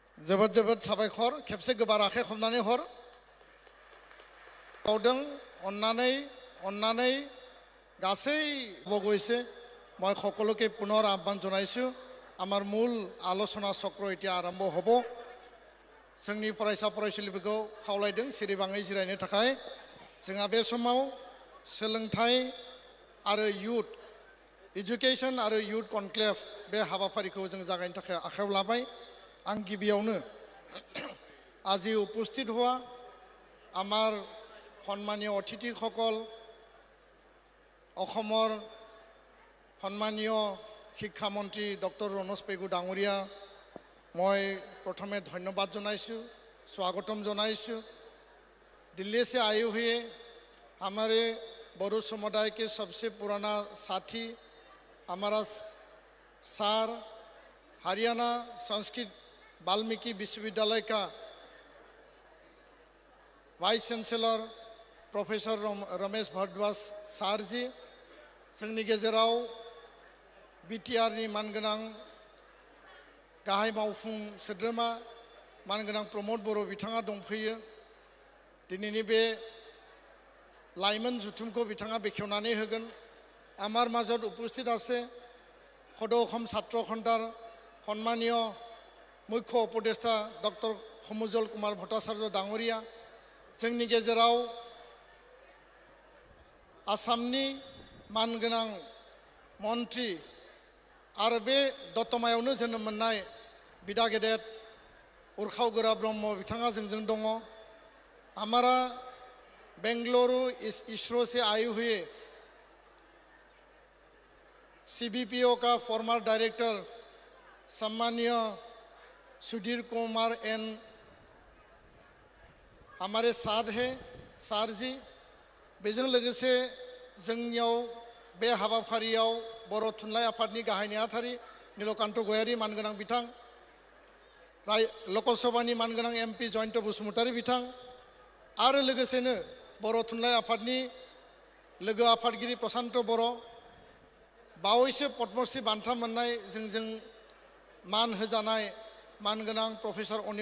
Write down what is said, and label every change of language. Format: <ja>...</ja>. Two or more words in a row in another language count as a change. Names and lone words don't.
<brx>जोबोद जोबोद साबायखर खेबसे गोबार आखाइ खबनानै हर बावदों अन्नानै गासै</brx> <as>বগৈছে মই সকলোকে পুনৰ আহ্বান জনাইছো আমাৰ মূল আলোচনা চক্ৰ এতিয়া আৰম্ভ হ'ব</as> <brx>जोंनि फरायसा फरायसुलिफोरखौ खावलायदों सिरिबाङै जिरायनो थाखाय जोंहा बे समाव सोलोंथाइ आरो</brx> <en>youth education</en> <brx>आरो</brx> <en>youth conclave</en> <brx>बे हाबाफारिखौ जों जागायनो थाखाय आखायाव लाबाय आं गिबियावनो</brx> <as>আজি উপস্থিত হোৱা আমাৰ সন্মানীয় অতিথিসকল অসমৰ সন্মানীয় শিক্ষামন্ত্ৰী ডক্টৰ ৰণোজ পেগু ডাঙৰীয়া</as> <hi>मैं</hi> <as>প্ৰথমে ধন্যবাদ জনাইছো স্বাগতম জনাইছো</as> <hi>दिल्ली से आए हुए हमारे बोरो समुदाय के सबसे पुराना साथी हमारा सर हरियाणा संस्कृत वाल्मीकि विश्वविद्यालय का</hi> <en>vice chancellor</en> <hi>प्रोफेसर रमेश भारद्वाज सर जी</hi> <brx>जोंनि गेजेराव बीटीआर नि मानगोनां गाहाय मावफुं सोद्रोमा मानगोनां प्रमोद बर' बिथाङा दंफैयो दिनैनि बे लाइमोन जुथुमखौ बिथाङा बेखेवनानै होगोन आमार</brx> <as>মাজত उपस्थित আছে সদৌ অসম ছাত্ৰ সন্থাৰ সন্মানীয় মুখ্য উপদেষ্টা ডক্টৰ সমুজল কুমাৰ ভট্টাচাৰ্য ডাঙৰীয়া</as> <brx>जोंनि गेजेराव आसामनि मानगोनां मन्त्रि आरो बे दतमायावनो जोनोम मोननाय बिदा गेदेर उर्खाव गोरा ब्रह्म बिथाङा जोंजों दङ</brx> <hi>हमारा बेंगलुरु इसरो से आए हुए सीबीपीओ का फॉर्मर डायरेक्टर सम्मानीय सुधीर कुमार एन हमारे साथ है सार जी</hi> <brx>बेजों लोगोसे जोंनियाव बे हाबाफारियाव बर' थुनलाइ आफादनि गाहाय नेहाथारि नीलकान्त गयारी मानगोनां बिथां लकसभानि मानगोनां एमपि जयन्त बसुमतारी बिथां आरो लोगोसेनो बर' थुनलाइ आफादनि लोगो आफादगिरि प्रशान्त बर' बावैसो पद्मश्री बान्था मोननाय जोंजों मान होजानाय मानगोनां प्रफेसर अनिल</brx>